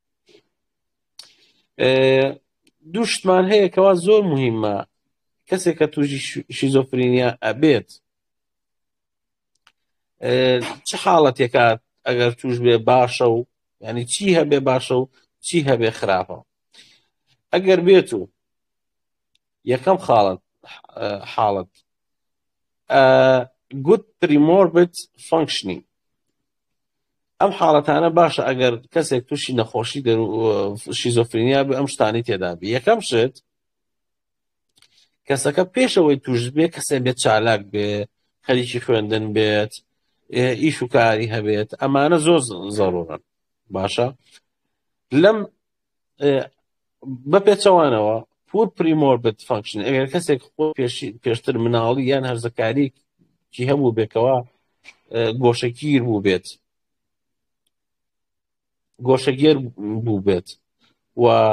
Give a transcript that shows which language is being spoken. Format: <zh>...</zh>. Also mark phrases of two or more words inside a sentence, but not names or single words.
<ckb>دوو شتمان هەیە کەوا زۆر مهمە کەسێک کە تووشی شیزۆفرینیا ئەبێت چه حاڵەتێکە ئەگەر توش بێ باشە و ینی چی هەبێ باشە و چی هەبێ خراپە ئەگەر بێت و یەکەم حاڵەت</ckb> <en>good premorbid functioning</en> <ckb>ئەم حاڵەتانە باشە ئەگەر کەسێک تووشی نەخۆشی شیزۆفرینیا بێ ئەم شتانی تێدا بێ یەکەم شت کەسەکە پێشەوەی توش بێ کەسێک بێت چالاک بێ خەریکی خوێندن بێت ئیش و کاری هەبێت ئەمانە زۆر زەڕورن باشە لەم بەپێچەوانەوە</ckb> <en>poor premorbid function</en> <ckb>ئەگەر کەسێک خۆ پێشتر مناڵی یان هەرزەکاریی هەبوو بێکەوە گۆشەگیر بوو بێت گۆشەگێر بوو بێت و</ckb>